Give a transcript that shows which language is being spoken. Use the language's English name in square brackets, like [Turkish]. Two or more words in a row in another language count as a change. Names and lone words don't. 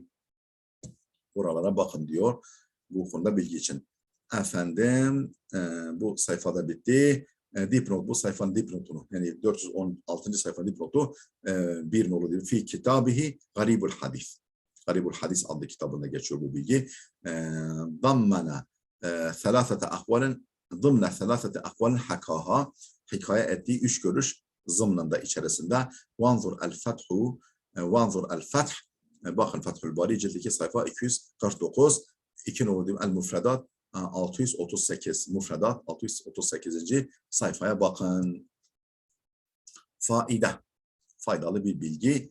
[Turkish] Buralara bakın diyor. Bu konuda bilgi için. Efendim bu sayfada bitti. Dipnot, bu sayfanın dipnotunu, yani 416. sayfanın dipnotu bir nolu değil. [Arabic] في كتابه غريب الحديث. [Turkish] Garibul Hadis adlı kitabında geçiyor bu bilgi. [Arabic] Dammana ثلاثة أقوال ضمن ثلاثة أقوال حكاها [Turkish] hikaye ettiği üç görüş zımnında içerisinde [Arabic] وانظر الفتح [Turkish] bakın Fethül Bari cilt 2 sayfa 249 2 numaralı El Mufredat 638 Mufredat 638. sayfaya bakın. Faydalı bir bilgi.